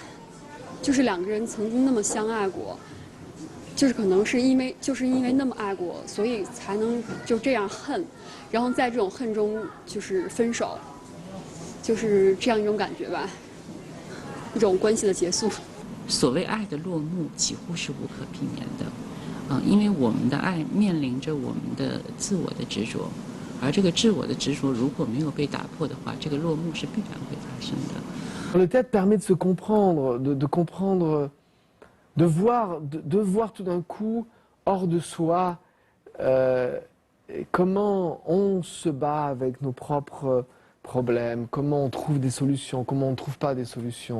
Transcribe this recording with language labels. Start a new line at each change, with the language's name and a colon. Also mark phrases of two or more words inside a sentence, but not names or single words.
Chinese: 就是两个人曾经那么相爱过，就是可能是因为那么爱过，所以才能就这样恨，然后在这种恨中就是分手，就是这样一种感觉吧，一种关系的结束。所谓爱的落幕，几乎是无可避免的，因为我们的爱面临着我们的自我的执着，而这个自我的执着如果没有被打破的话，这个落幕是必然会发生的。
French: Le théâtre permet de se comprendre, de comprendre, de voir tout d'un coup hors de soi comment on se bat avec nos propres problèmes, comment on trouve des solutions, comment on ne trouve pas des solutions.